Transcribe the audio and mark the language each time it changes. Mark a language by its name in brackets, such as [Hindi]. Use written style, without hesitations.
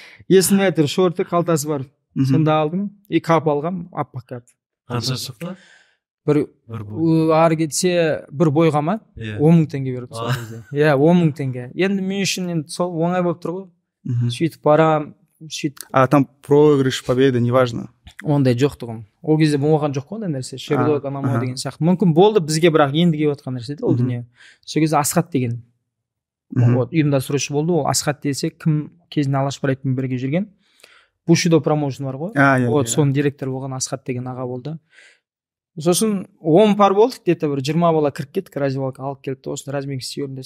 [Kazakh] Есімде әйтеуір шорты, қалтасы бар. Сонда алдым, и кап алғам, аппақ кап. Қанша шықты? Ары кетсе бір бойға ма 10 000 теңге берді сол кезде. 10 000 теңге. Енді мен үшін сол оңай болып тұр ғой. Сөйтіп барам, сөйтіп. [Russian] А там проигрыш, победа, неважно. [Kazakh] Ондай жоқ тұғын. Ол кезде болған жоқ қой ондай нәрсе. Шерлок, анау деген сияқты. Мүмкін болды бізге, бірақ енді келіп жатқан нәрсе де ол дүние. Сол кезде Асхат деген ұйымдастырушы болды. Ол Асхат десе, кім кезінде Алаш Барайтпен бірге жүрген. Бушидо промоушн бар ғой. Вот соның директоры болған Асхат деген аға болды. Сосын 10 пар болдық, где-то бір 20 бала кіріп кеттік, раздевалка алып келді, осыны разминка істей өрінде.